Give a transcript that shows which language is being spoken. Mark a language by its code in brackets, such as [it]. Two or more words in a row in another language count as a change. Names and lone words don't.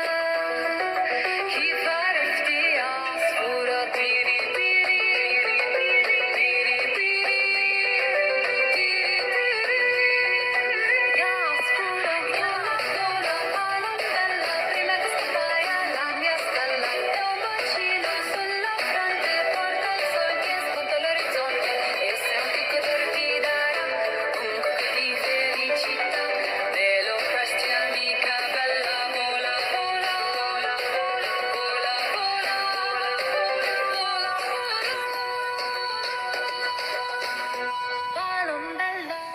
[ar] كيف عرفتي يا عصفورة طيري طيري طيري طيري يا عصفورة يا عصفورة على مدلة ريلاكس معايا لعم يا [it] stella è un bacino sulla fronte porta il sol che spunta l'orizzonte e se un picco ti darà un cucco di felicità me lo presti amica bella vola vola vola vola vola vola vola vola bella.